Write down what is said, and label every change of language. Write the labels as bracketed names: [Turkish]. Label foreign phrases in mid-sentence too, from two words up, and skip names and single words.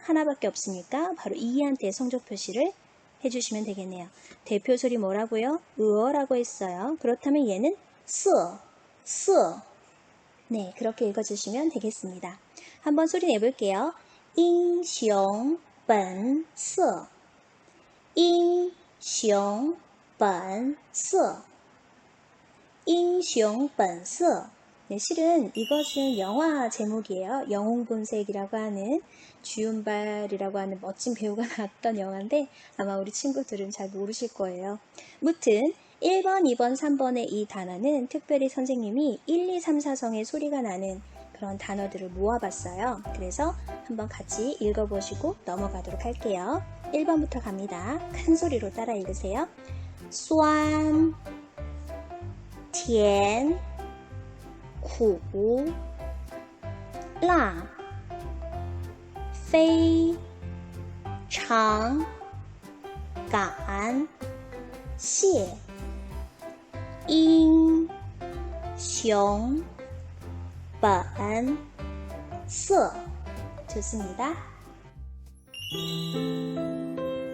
[Korean] 하나밖에 없으니까 바로 E한테 성조 표시를 해주시면 되겠네요. 대표 소리 뭐라고요? 으어라고 했어요. 그렇다면 얘는 스 네, 그렇게 읽어주시면 되겠습니다. 한번 소리 내볼게요. [Chinese] 英雄本色 英雄本色 英雄本色 [Korean] 네, 실은 이것은 영화 제목이에요. 영웅본색이라고 하는 주윤발이라고 하는 멋진 배우가 나왔던 영화인데 아마 우리 친구들은 잘 모르실 거예요. 무튼 1번, 2번, 3번의 이 단어는 특별히 선생님이 1, 2, 3, 4성의 소리가 나는 그런 단어들을 모아봤어요. 그래서 한번 같이 읽어보시고 넘어가도록 할게요. 1번부터 갑니다. 큰 소리로 따라 읽으세요. [Chinese] 酸甜苦辣非常感谢英雄本色 좋습니다.